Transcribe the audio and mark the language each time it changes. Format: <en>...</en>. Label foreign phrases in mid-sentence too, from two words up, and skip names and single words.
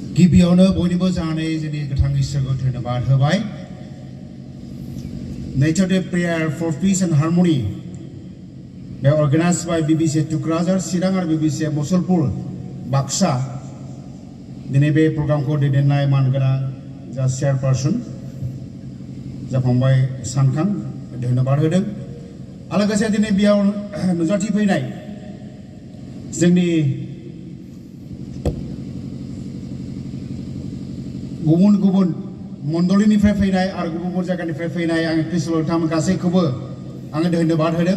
<brx>गिबियावनो बयनिबो जानानै जोंनि गोथां इसोरखौ धन्यबाद होबाय।</brx> <en>Nature Day Prayer for Peace and Harmony be organized by BBC Tukrajar Sirang आरो BBC Musulpur Baksa</en> <brx>दिनै बे प्रग्रामखौ दैदेननाय मानगोनां जा चेयारपारसन जाफांबाय सानखां धन्यबाद होदों। आरो लोगोसे दिनै बेयाव नुजाथिफैनाय जोंनि गुबुन गुबुन मण्डलिनिफ्राय फैनाय आरो गुबुन गुबुन जायगानिफ्राय फैनाय आं ख्रिस्ट'लाव गासैखौबो आङो धन्यबाद होदों।</brx>